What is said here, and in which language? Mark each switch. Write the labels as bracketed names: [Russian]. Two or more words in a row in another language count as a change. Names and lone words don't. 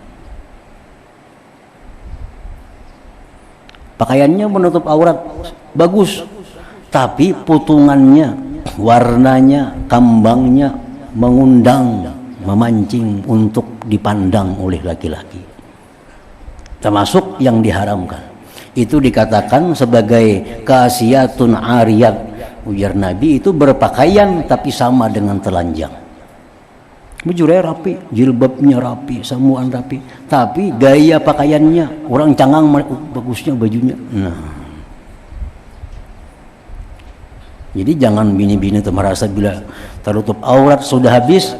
[Indonesian] Pakaiannya menutup aurat bagus, tapi putungannya, warnanya, kambangnya mengundang, memancing untuk dipandang oleh laki-laki, termasuk yang diharamkan. Itu dikatakan sebagai [Arabic] كاسيات عاريات. [Indonesian] Ujar Nabi itu berpakaian tapi sama dengan telanjang. Bujurnya rapi, jilbabnya rapi, samuan rapi, tapi gaya pakaiannya orang cangang, bagusnya bajunya. Jadi jangan bini-bini itu merasa bila tertutup aurat sudah habis.